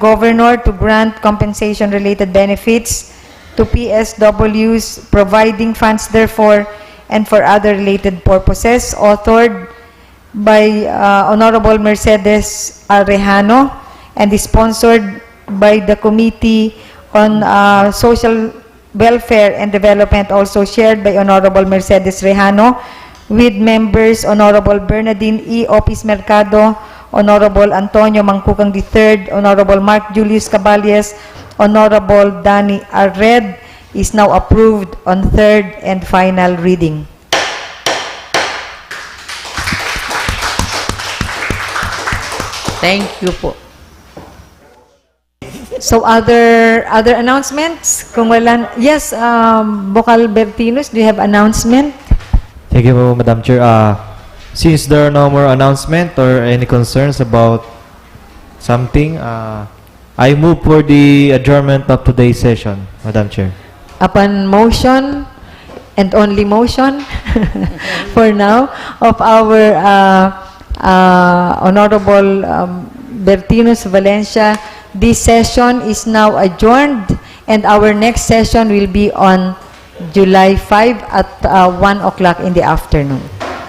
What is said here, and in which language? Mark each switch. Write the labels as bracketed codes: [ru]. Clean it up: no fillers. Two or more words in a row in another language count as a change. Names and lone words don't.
[en] governor to grant compensation-related benefits to PSWs, providing funds therefore, and for other related purposes, authored by Honorable Mercedes Arellano and is sponsored by the Committee on Social Welfare and Development, also chaired by Honorable Mercedes Arellano, with members Honorable Bernardine E. Opis Mercado, Honorable Antonio Mangkukang III, Honorable Mark Julius Caballes, Honorable Danny Arred, is now approved on third and final reading. Thank you po. So other announcements? [tl] Kung wala, yes, Bokal Bertinos, [en] do you have announcement? Thank you, Madam Chair. Since there are no more announcement or any concerns about something, I move for the adjournment of today's session, Madam Chair. Upon motion, and only motion, for now, of our Honorable Bertinos Valencia, this session is now adjourned, and our next session will be on July 5 at 1 o'clock in the afternoon.